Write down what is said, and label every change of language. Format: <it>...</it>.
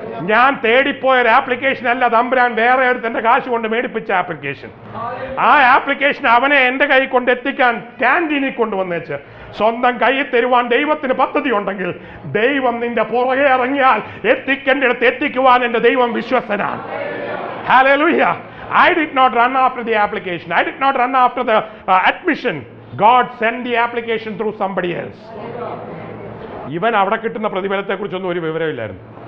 <ml>ഞാൻ തേടിപ്പോയൊരു ആപ്ലിക്കേഷൻ അല്ല, തമ്പുരാൻ വേറെ ഒരുത്തൻ്റെ കാശ് കൊണ്ട് മേടിപ്പിച്ച ആപ്ലിക്കേഷൻ. ആ ആപ്ലിക്കേഷൻ അവനെ എൻ്റെ കൈ കൊണ്ട് എത്തിക്കാൻ ക്യാൻറ്റീനിൽ കൊണ്ടുവന്നേച്ച് സ്വന്തം കൈയിൽ തരുവാൻ ദൈവത്തിന് പദ്ധതി ഉണ്ടെങ്കിൽ ദൈവം നിന്റെ പുറകെ ഇറങ്ങിയാൽ എത്തിക്കേണ്ടിടത്ത് എത്തിക്കുവാൻ എൻ്റെ ദൈവം വിശ്വസ്തനാണ്. Hallelujah.</ml> <en>I did not run after the application. I did not run after the admission. God sent the application through somebody else.</en> <ml>ഇവൻ അവിടെ കിട്ടുന്ന പ്രതിഫലത്തെക്കുറിച്ചൊന്നും ഒരു വിവരമില്ലായിരുന്നു.</ml>